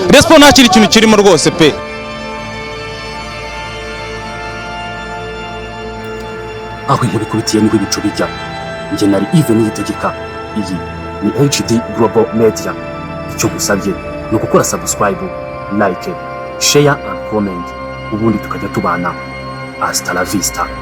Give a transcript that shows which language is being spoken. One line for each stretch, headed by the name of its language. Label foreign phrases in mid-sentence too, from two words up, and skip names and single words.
Kinyarwanda: Rayon Sport nta kintu kirimo rwose pe. Aho inkuru ikubitiye niho ibicu bijya. Njye nari Yves Niyitegeka, iyi ni HD Global Media. Icyo gusabye ni ugukora subscribe,
English: like, share and comment,
Kinyarwanda: ubundi tukajya tubana.
Spanish: Hasta la vista.